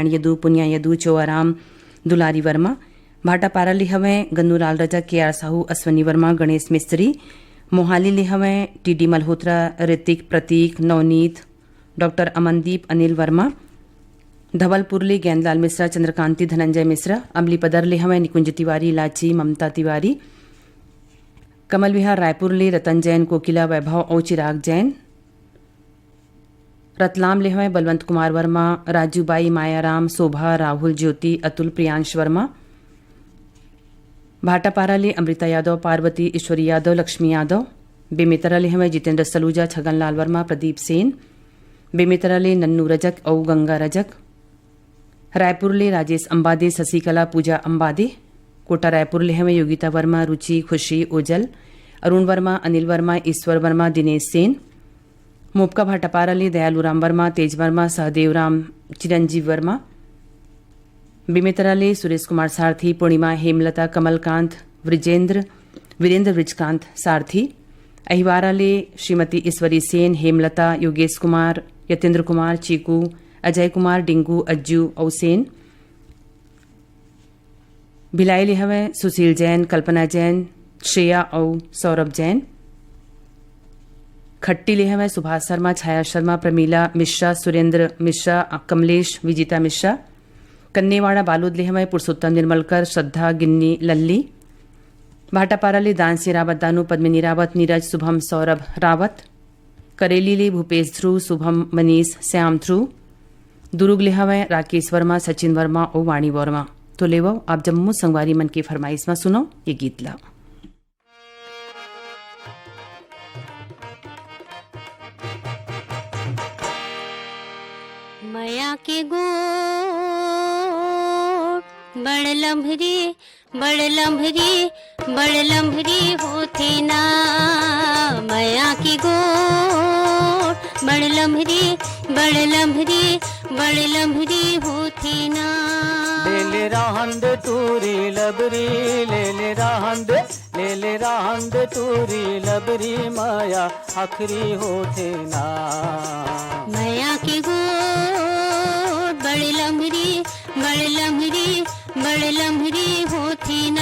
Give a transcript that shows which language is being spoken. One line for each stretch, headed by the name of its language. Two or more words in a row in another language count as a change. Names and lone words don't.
Chhattisgarhi: यदु पुनिया यदु चौआराम दुलारी वर्मा भाटापारा ले हवें गन्नूलाल रजा के आर साहू अश्वनी वर्मा गणेश मिस्त्री मोहाली ले हवें टीडी मल्होत्रा ऋतिक प्रतीक नवनीत डॉक्टर अमनदीप अनिल वर्मा धवलपुर ले ज्ञानलाल मिश्रा चंद्रकांति धनंजय मिश्रा अमली पदर ले हवें निकुंज तिवारी लाची ममता तिवारी कमल विहार रायपुर ले रतन जैन कोकिला वैभव और चिराग जैन रतलाम ले हवें बलवंत कुमार वर्मा राजूबाई मायाराम शोभा राहुल ज्योति अतुल प्रियांश वर्मा भाटापारा ले अमृता यादव पार्वती ईश्वरी यादव लक्ष्मी यादव बेमेतरा ले हमें जितेंद्र सलूजा छगनलाल वर्मा प्रदीप सेन बेमेतरा ले नन्नू रजक औ गंगा रजक रायपुर ले राजेश अंबादे शशिकला पूजा अंबादे कोटा रायपुर ले हमें योगिता वर्मा रुचि खुशी ओजल अरुण वर्मा अनिल वर्मा ईश्वर वर्मा दिनेश सेन मोपका भाटापारा ले दयालू राम वर्मा तेज वर्मा सहदेव राम चिरंजीव वर्मा बेमेतरा ले सुरेश कुमार सारथी पूर्णिमा हेमलता कमलकांत वीरेंद्र वृजकांत सारथी अहिवारा ले श्रीमती ईश्वरी सेन हेमलता योगेश कुमार यतेंद्र कुमार चीकू अजय कुमार डिंगू अज्जू और सेन भिलाई ले हवें सुशील जैन कल्पना जैन श्रेया और सौरभ जैन खट्टी ले हमें सुभाष शर्मा छाया शर्मा प्रमीला मिश्रा सुरेंद्र मिश्रा कमलेश विजिता मिश्रा कन्नेवाड़ा बालूद ले हमें पुरुषोत्तम निर्मलकर श्रद्धा गिन्नी लल्ली भाटापारा ले दानसी रावत दानू पद्मिनी रावत नीरज शुभम सौरभ रावत करेली ले भूपेश ध्रुव शुभम मनीष श्याम ध्रुव दुर्ग ले हमें राकेश वर्मा सचिन वर्मा और वाणी वर्मा तो ले वो आप जम्मू संगवारी मन की फरमाइश में सुनो ये गीत ला माया के गोड़ बड़ लम्भरी होते ना माया की गोड़ बड़ लम्भरी होते ना ले ले रहंद तूरी लबरी ले ले रहंद तूरी लबरी माया आखरी होते ना माया की गोड़ बड़ लम्भरी होती ना